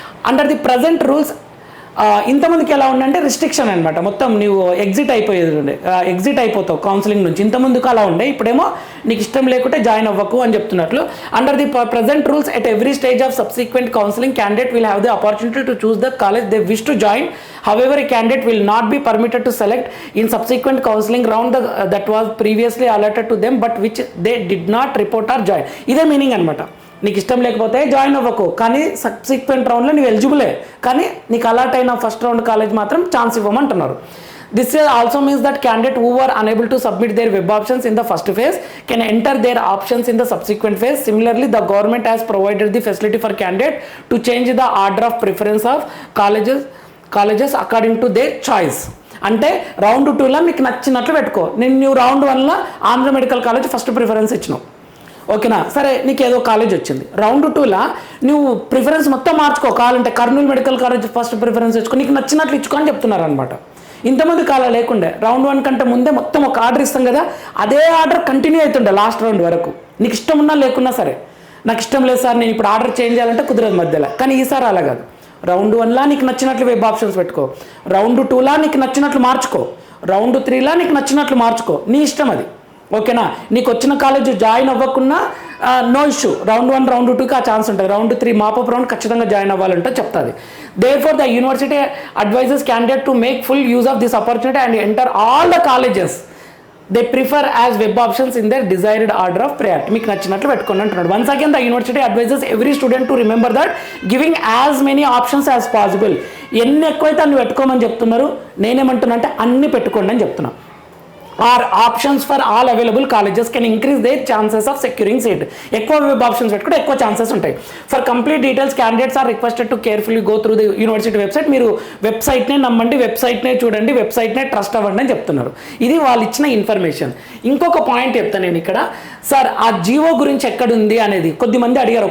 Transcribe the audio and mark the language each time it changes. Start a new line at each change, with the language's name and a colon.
English: under the present rules
Telugu: ఇంతమందికి ఎలా ఉండంటే restriction అనమాట. మొత్తం నువ్వు ఎగ్జిట్ అయిపోతావు కౌన్సిలింగ్ నుంచి. ఇంతమందికి అలా ఉండే, ఇప్పుడేమో నీకు ఇష్టం లేకుంటే జాయిన్ అవ్వకు అని చెప్తున్నట్లు.
English: Under the present rules at every stage of subsequent counselling candidate will have the opportunity to choose the college they wish to join. However, a candidate will not be permitted to select in subsequent counseling round that was previously allotted to them but which they did not report or join.
Telugu: ఇదే meaning అనమాట. నీకు ఇష్టం లేకపోతే join అవ్వకు, కానీ subsequent రౌండ్లో నువ్వు ఎలిజిబులే, కానీ నీకు అలాట్ అయిన ఫస్ట్ రౌండ్ కాలేజ్ మాత్రం chance ఇవ్వమంటున్నారు.
English: This also means that candidate who were unable to submit their web options in the first phase can enter their options in the subsequent phase. Similarly, the government has provided the facility for candidate to change the order of preference of colleges according to their choice.
Telugu: అంటే round 2లో మీకు నచ్చినట్లు పెట్టుకో. నువ్వు round 1లో Andhra medical college first preference ఇచ్చినావు, ఓకేనా? సరే, నీకు ఏదో కాలేజ్ వచ్చింది. రౌండ్ 2లో నువ్వు ప్రిఫరెన్స్ మొత్తం మార్చుకో. కావాలంటే Kurnool medical college first preference ఇచ్చుకో, నీకు నచ్చినట్లు ఇచ్చుకో అని చెప్తున్నారు అనమాట. ఇంతమంది కాలం లేకుండే రౌండ్ 1 కంటే ముందే మొత్తం ఒక ఆర్డర్ ఇస్తాం కదా, అదే ఆర్డర్ కంటిన్యూ అవుతుండే లాస్ట్ రౌండ్ వరకు. నీకు ఇష్టం ఉన్నా లేకున్నా సరే, నాకు ఇష్టం లేదు సార్ నేను ఇప్పుడు ఆర్డర్ చేంజ్ చేయాలంటే కుదరదు మధ్యలో. కానీ ఈసారి అలా కాదు. రౌండ్ 1లో నీకు నచ్చినట్లు వెబ్ ఆప్షన్స్ పెట్టుకో, రౌండ్ 2లో నీకు నచ్చినట్లు మార్చుకో, రౌండ్ 3లో నీకు నచ్చినట్లు మార్చుకో, నీ ఇష్టం అది, ఓకేనా? నీకు వచ్చిన college join అవ్వకున్నా no issue. Round 1 round 2కి ఆ ఛాన్స్ ఉంటుంది. రౌండ్ 3 మాపప్ రౌండ్ ఖచ్చితంగా జాయిన్ అవ్వాలంటే చెప్తుంది.
English: Therefore, the university advises candidate to make full use of this opportunity and enter all the colleges they prefer as web options in their desired order of priority.
Telugu: మీకు నచ్చినట్లు పెట్టుకోండి అంటున్నాడు.
English: Once again, the university advises every student to remember that giving as many options as possible.
Telugu: ఎన్ని ఎక్కువైతే అన్ని పెట్టుకోమని చెప్తున్నారు. నేనేమంటున్నా అంటే అన్ని పెట్టుకోండి అని చెప్తున్నా.
English: Or options for all available colleges can increase their chances of securing seat.
Telugu: ఎక్కువ వెబ్ ఆప్షన్స్ పెట్టుకుంటే ఎక్కువ ఛాన్సెస్ ఉంటాయి.
English: For complete details candidates are requested to carefully go through the university website.
Telugu: మీరు వెబ్సైట్నే నమ్మండి, వెబ్సైట్నే చూడండి, వెబ్సైట్నే ట్రస్ట్ అవ్వండి అని చెప్తున్నారు. ఇది వాళ్ళు ఇచ్చిన ఇన్ఫర్మేషన్. ఇంకొక పాయింట్ చెప్తాను నేను ఇక్కడ. సార్ ఆ జియో గురించి ఎక్కడుంది అనేది కొద్దిమంది అడిగారు.